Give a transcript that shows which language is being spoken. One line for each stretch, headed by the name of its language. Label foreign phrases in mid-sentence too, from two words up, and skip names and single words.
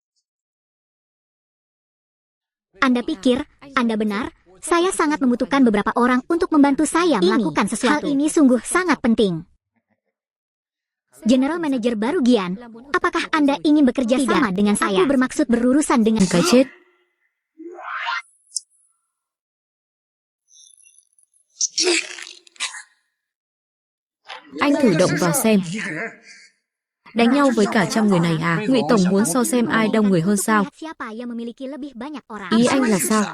Indonesian: Anda pikir, Anda benar, saya sangat membutuhkan beberapa orang untuk membantu saya melakukan sesuatu. Hal ini sungguh sangat penting.
English: General Manager
Indonesian: baru Gian, apakah Anda ingin bekerja sama dengan saya? Aku bermaksud berurusan dengan
Vietnamese: Cái chết. Anh thử động vào xem. Đánh nhau với cả trăm người này à? Ngụy Tổng muốn so xem ai đông người hơn sao? Ý anh là sao?